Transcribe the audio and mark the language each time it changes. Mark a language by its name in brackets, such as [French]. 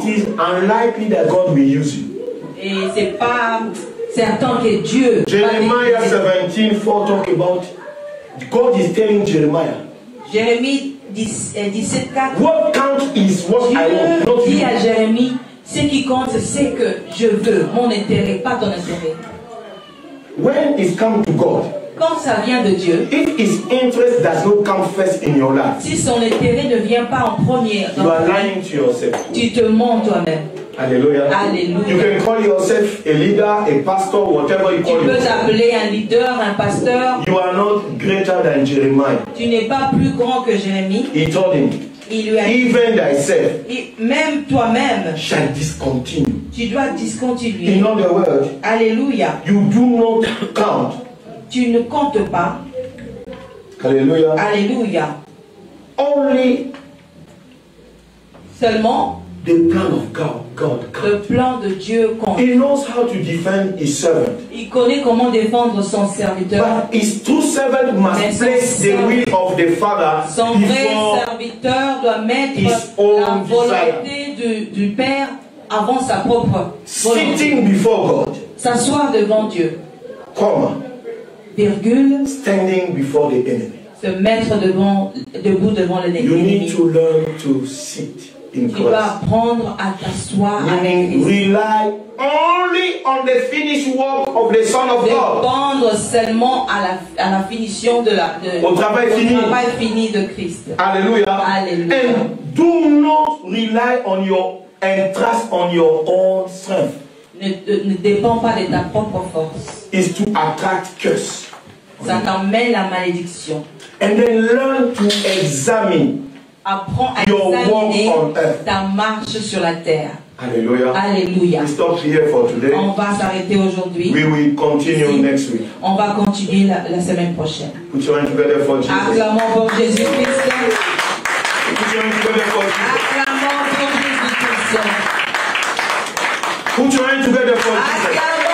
[English] it is unlikely that God will use you. [French] Et c'est pas certain que Dieu. [English] Jeremiah 17:4 talk about God is telling Jeremiah. [French] Jérémie 17:4. [English] What counts is what I want, not [French] dit [English] you. [French] à Jérémie, ce qui compte, c'est que je veux mon intérêt, pas ton intérêt. [English] When it comes to God, [French] quand ça vient de Dieu, [English] if His interest does not come first in your life, [French] si son intérêt ne vient pas en premier, [English] you are lying to yourself. [French] Tu te mens toi-même. Alléluia. Alléluia. [English] You can call yourself a leader, a pastor, whatever you call [French] Tu peux [English] yourself. [French] t'appeler un leader, un pasteur. [English] You are not greater than Jeremiah. [French] Tu n'es pas plus grand que Jérémie. [English] He told him, [French] il lui a dit, [English] even thyself [French] même toi-même [English] shall discontinue. [French] Tu dois discontinuer. [English] In other words, [French] Alléluia. [English] You do not count. [French] Tu ne comptes pas. Alléluia. Alléluia. [English] Only [French] seulement [English] the plan of God. [French] Le plan de Dieu compte. [English] He knows how to defend his servant. [French] Il connaît comment défendre son serviteur. [English] But his true servant must place the will of the Father [French] son vrai serviteur doit mettre la volonté du Père avant sa propre volonté. [English] Sitting before God. [French] S'asseoir devant Dieu. [English] Comma. [French] Virgule. [English] Standing before the enemy. [French] Se mettre debout devant l'ennemi. [English] You need to learn to sit in Christ. [French] Tu dois apprendre à t'asseoir avec Christ. [English] Rely only on the finished work of the Son of God. [French] Dépendre seulement à la finition au travail fini de Christ. Alléluia. Alléluia. [English] And do not rely on and trust on your own strength. [French] Ne dépend pas de ta propre force. [English] Is to attract curse. [French] Ça t'emmène la malédiction. [English] And then learn to examine. [French] Apprends à examiner ta marche sur la terre. Alléluia. Alléluia. [English] We stop here for today. [French] On va s'arrêter aujourd'hui. [English] We will continue next week. [French] On va continuer la semaine prochaine. [English] Put your hands together for Jesus. [French] Acclamons pour Jésus-Christ. [English] Put your hands together for Jesus. [French] Acclamons pour Jésus-Christ. [English] Put your hands together for Jesus.